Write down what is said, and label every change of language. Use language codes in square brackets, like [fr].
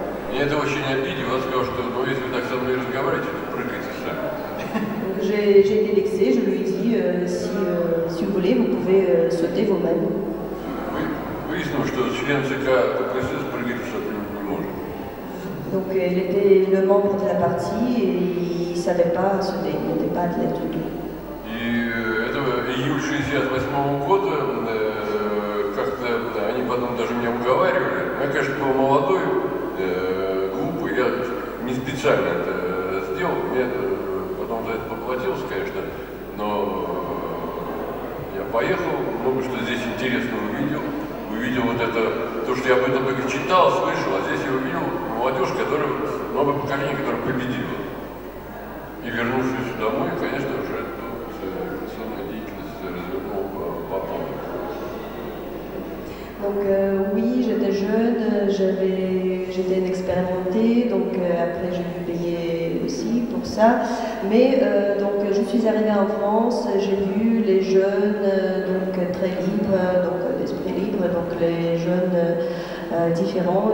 [ru] Меня это очень обидело, он сказал, что ну, если вы так со мной разговариваете, то прыгайте сами. [fr] Donc j'ai été vexée, je lui ai dit si vous voulez, vous pouvez sauter vous-même. [ru] Выяснилось, что член ЦК КПСС прыгать абсолютно не может. [fr] Donc il était le membre de la partie et il ne savait pas sauter, il n'était pas athlète du tout. [ru] И это июль 68 года, как-то они потом даже меня уговаривали. Я, конечно, был молодой, глупый, я не специально это сделал, мне потом за это поплатился, конечно, но я поехал, много что здесь интересного увидел вот это, то, что я об этом только читал, слышал, а здесь я увидел молодежь, новое поколение, которое победило. И вернувшись домой, конечно, уже революционная деятельность развернула по полной. [fr] Donc oui, j'étais jeune, j'étais inexpérimentée, donc après j'ai dû payer aussi pour ça. Mais donc je suis arrivée en France, j'ai vu les jeunes donc très libres, donc d'esprit libre, donc les jeunes différents.